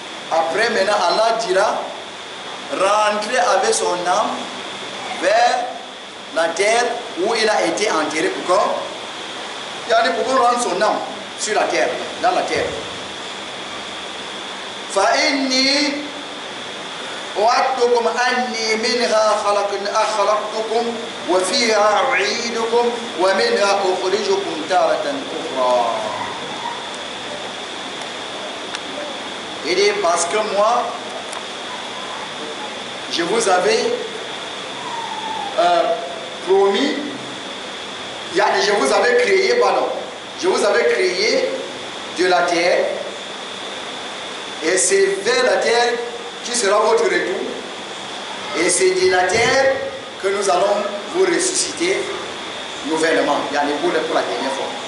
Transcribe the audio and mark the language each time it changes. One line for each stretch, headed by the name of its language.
French: Après maintenant Allah dira, rentrez avec son âme vers la terre où il a été enterré. Pourquoi? Il y a des pourquoi rendre son âme sur la terre, dans la terre.
Arabic: فإني وعدتكم أني منها خلقتكم وفيها أعيدكم ومنها أخرجكم تارة أخرى.
French: Il dit parce que moi, je vous avais promis, je vous avais créé, pardon, je vous avais créé de la terre, et c'est vers la terre qui sera votre retour, et c'est de la terre que nous allons vous ressusciter nouvellement, il y a les boules pour la dernière fois.